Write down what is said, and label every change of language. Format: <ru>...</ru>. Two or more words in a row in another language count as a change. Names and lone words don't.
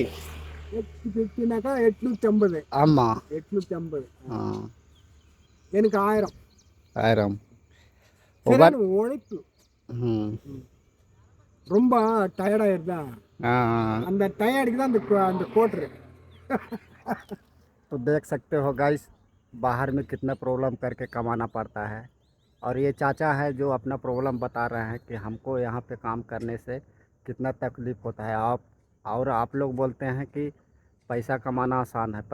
<ta>850னாக்கா 850. ஆமாம் 850. ஆ எனக்கு 1000. 1000 சரியான உழைப்பு. ம் ரொம்ப டயர்டாயிருந்தா</ta> <hi>हाँ</hi> <ta>அந்த டயர்டுக்கு தான் அந்த கோட்ரு.</ta> <hi>तो देख सकते हो गाइस, बाहर में कितना प्रॉब्लम करके कमाना पड़ता है। और ये चाचा है जो अपना प्रॉब्लम बता रहे हैं कि हमको यहाँ पे काम करने से कितना तकलीफ़ होता है। आप लोग बोलते हैं कि पैसा कमाना आसान है।</hi>